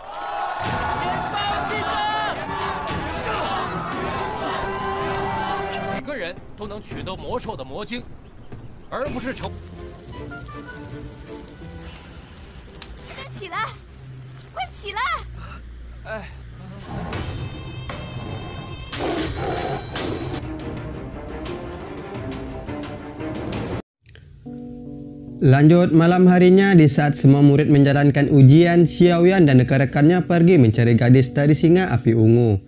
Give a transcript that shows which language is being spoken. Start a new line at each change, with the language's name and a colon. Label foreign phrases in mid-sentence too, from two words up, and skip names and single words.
Chinese: 每个人都能取得魔兽的魔晶，而不是成。起来，快起来！哎。
Indonesian: Lanjut malam harinya, di saat semua murid menjalankan ujian, Xiaoyan dan rekan-rekannya pergi mencari gadis dari singa api ungu.